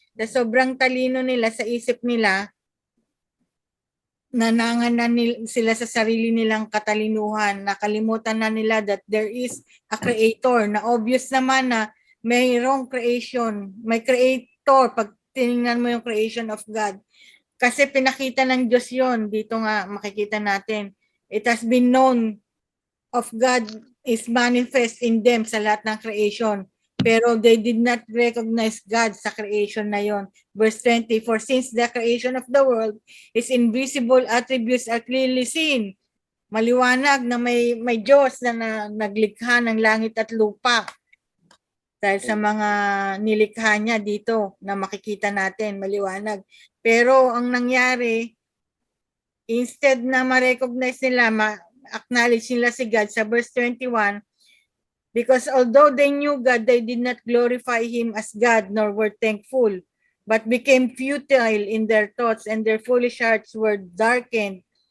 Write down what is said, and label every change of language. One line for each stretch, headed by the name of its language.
Filipino: Sobrang talino nila sa isip nila, nanangan na sila sa sarili nilang katalinuhan. Nakalimutan na nila
English: that there is a creator,
Filipino: na obvious naman na mayroong creation, may creator pag tinignan mo yung
English: creation of God.
Filipino: Kasi pinakita ng Diyos yon. Dito nga makikita natin.
English: It has been known of God is manifest in them
Filipino: sa lahat ng creation. Pero
English: they did not recognize God
Filipino: sa creation na yon.
English: Verse 20, "For since the creation of the world, His invisible attributes are clearly seen."
Filipino: Maliwanag na may Diyos na naglikha ng langit at lupa. Dahil sa mga nilikha niya dito na makikita natin, maliwanag. Pero ang nangyari, instead na ma-recognize nila, acknowledge nila si God sa verse 21,
English: "Because although they knew God, they did not glorify Him as God, nor were thankful, but became futile in their thoughts, and their foolish hearts were darkened.